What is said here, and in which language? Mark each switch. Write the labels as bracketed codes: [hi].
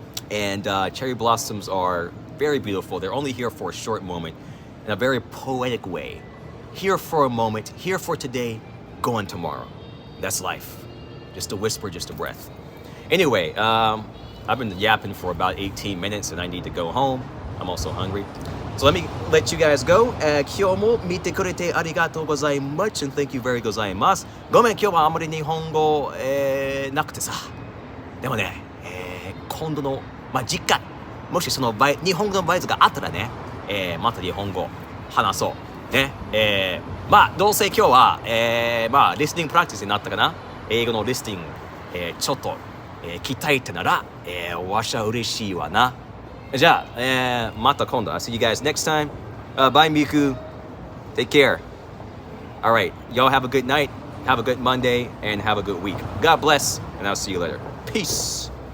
[en] And cherry blossoms are very beautiful. They're only here for a short moment in a very poetic way. Here for a moment, here for today, gone tomorrow. That's life. Just a whisper, just a breath. Anyway, I've been yapping for about 18 minutes and I need to go home. I'm also hungry. So let me let you guys go. [ja] 今日も見てくれてありがとうございます。 [en] And thank you very [ja] ございます。ごめん、今日はあまり日本語、なくてさ。でもね、今度の、次回、もしその日本語のバイズがあったらね、また日本語話そう。ね。どうせ今日は、リスニングプラクティスになったかな。英語のリスニング、ちょっと、鍛えてなら、わしゃ嬉しいわな。じゃあ、また今度。 [en] I'll see you guys next time. Bye, Miku. Take care. All right. Y'all have a good night. Have a good Monday. And have a good week. God bless. And I'll see you later. Peace.